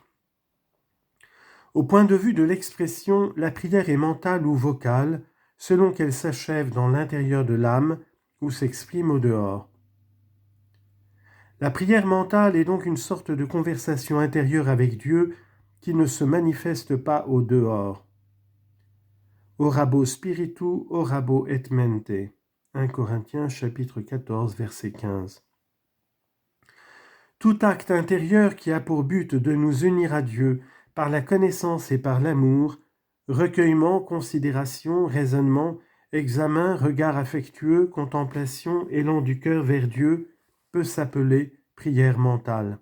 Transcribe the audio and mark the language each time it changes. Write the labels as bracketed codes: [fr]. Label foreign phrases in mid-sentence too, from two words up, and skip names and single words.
[fr] Au point de vue de l'expression, la prière est mentale ou vocale, selon qu'elle s'achève dans l'intérieur de l'âme ou s'exprime au dehors. La prière mentale est donc une sorte de conversation intérieure avec Dieu qui ne se manifeste pas au dehors. [la] Orabo spiritu, orabo et mente. [fr] 1 Corinthiens chapitre 14, verset 15. Tout acte intérieur qui a pour but de nous unir à Dieu par la connaissance et par l'amour, recueillement, considération, raisonnement, examen, regard affectueux, contemplation, élan du cœur vers Dieu, peut s'appeler prière mentale.